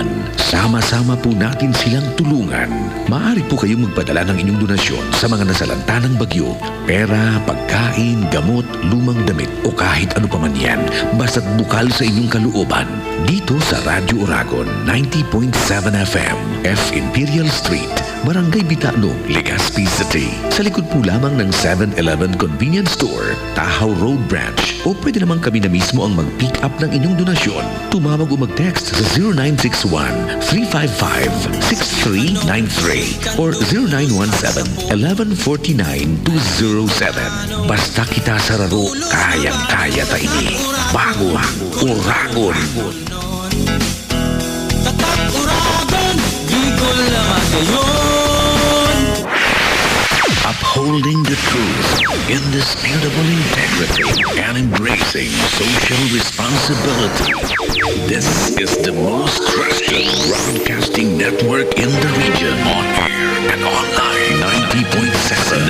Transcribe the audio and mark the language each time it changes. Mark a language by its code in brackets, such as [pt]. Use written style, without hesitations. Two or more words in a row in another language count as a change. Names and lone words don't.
[tl] Sama-sama po natin silang tulungan. Maaari po kayong magpadala ng inyong donasyon sa mga nasalanta ng bagyo. Pera, pagkain, gamot, lumang damit o kahit ano pa man yan. Basta't bukal sa inyong kalooban. Dito sa Radyo Oragon 90.7 FM, F Imperial Street, Barangay Bitano, Legazpi City. Sa likod po lamang ng 7-Eleven [en] Convenience Store, [tl] Tahaw Road Branch. O pwede naman kami na mismo ang mag-pick up ng inyong donasyon. Tumawag o mag-text sa 0961-355-6393 or 0917-1149-207. [bik] Basta kita sa raro, kayang-kaya ta ini. Bago, Oragon. Tatak Oragon, di ko lamang ngayon. [en] Upholding the truth, indisputable integrity, and embracing social responsibility. This is the most trusted broadcasting network in the region. On air and online. 90.7.